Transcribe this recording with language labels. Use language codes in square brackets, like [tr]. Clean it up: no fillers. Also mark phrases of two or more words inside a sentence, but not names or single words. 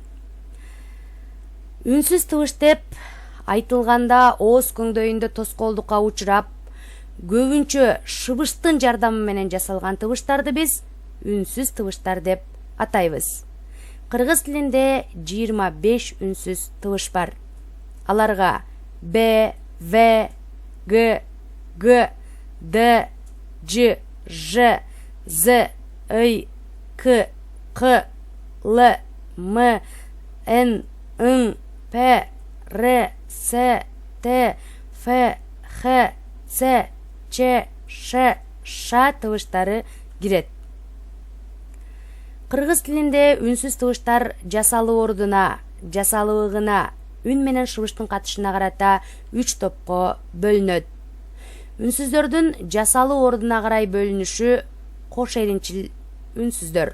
[ky] Үнсүз тыбыш деп айтылганда ооз көңдөйүндө тоскоолдукка учурап, көбүнчө шыбыштын жардамы менен жасалган тыбыштарды биз үнсүз тыбыштар деп атайбыз. Кыргыз тилинде 25 үнсүз тыбыш бар. Аларга Б, В, Г, Г, Д, Ж, Ж, З, Й, К, Q, L, M, N, Н, П, Р, С, Т, Ф, Х, Ц, Ч, Ш, Ш тыбыштары кирет. Кыргыз тилинде үнсүз тыбыштар жасалуу ордуна, жасалыгына, үн менен шыбыштын катышына карата 3 топко бөлүнөт. Үнсүздөрдүн жасалуу ордуна карай бөлүнүшү кош эринчил үнсүздөр.